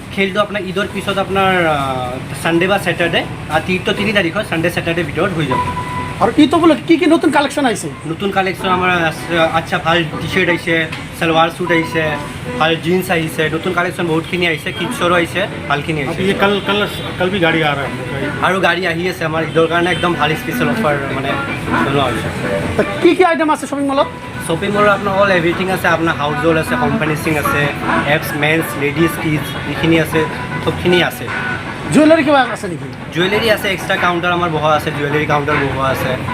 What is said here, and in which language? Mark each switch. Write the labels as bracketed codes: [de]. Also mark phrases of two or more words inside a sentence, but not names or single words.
[as] খেলটো আপোনাৰ ঈদৰ পিছত আপোনাৰ ছানডে বা ছেটাৰডে ঈদটো 3 তাৰিখত [en] Sunday Saturday [as] ভিতৰত হৈ যাব আৰু ঈদ উপলক্ষে কি নতুন কালেকশ্যন আহিছে নতুন কালেকশ্যন আমাৰ আচ্ছা ভাল টি-শ্বাৰ্ট আহিছে সালোৱাৰ স্যুট আহিছে ভাল জিন্স আহিছে নতুন কালেকশ্যন বহুতখিনি আহিছে কিডছৰো আহিছে ভালখিনি আহিছে [hi] ये कल भी गाड़ी आ रहा है [as] আৰু গাড়ী আহি আছে আমাৰ ঈদৰ কাৰণে একদম ভাল [en] special offer [as] মানে লোৱা হৈছে কি আইটেম আছে শ্বপিং মলত শ্বপিং মলৰ আপোনাৰ [en] all everything [as] আছে আপোনাৰ [en] house hold [as] আছে [en] home furnishing [as] আছে এপছ [en] mens ladies kids [as] যিখিনি আছে চবখিনি আছে জুৱেলাৰী কিবা আছে নেকি জুৱেলাৰী আছে [en] extra counter [as] আমাৰ বহা আছে [en] jewellery counter [as] বহোৱা আছে